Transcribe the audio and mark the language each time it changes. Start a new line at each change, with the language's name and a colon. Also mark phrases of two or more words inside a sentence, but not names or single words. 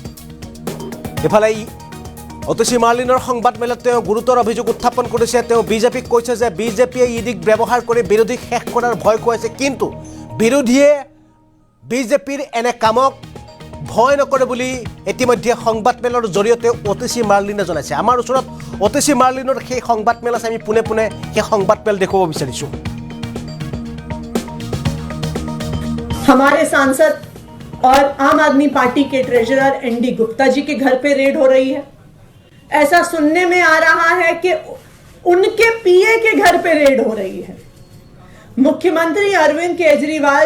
Assamese: ইফালে অতিশী মাৰ্লিনৰ সংবাদমেলত তেওঁ গুৰুতৰ অভিযোগ উত্থাপন কৰিছে তেওঁ বিজেপিক কৈছে যে বিজেপিয়ে ইডিক ব্যৱহাৰ কৰি বিৰোধীক শেষ কৰাৰ ভয় খুৱাইছে কিন্তু বিৰোধীয়ে বিজেপিৰ এনে কামক ভয় নকৰে বুলি ইতিমধ্যে সংবাদমেলৰ জৰিয়তে অতিশী মাৰ্লিনে জনাইছে আমাৰ ওচৰত অতিশী মাৰ্লিনৰ সেই সংবাদমেল আছে আমি পুনে সেই সংবাদমেল দেখুৱাব বিচাৰিছো
Hindi: हमारे सांसद और आम आदमी पार्टी के ट्रेजरर एन.डी. गुप्ता जी के घर पे रेड हो रही है ऐसा सुनने में आ रहा है कि उनके पीए के घर पे रेड हो रही है मुख्यमंत्री अरविंद केजरीवाल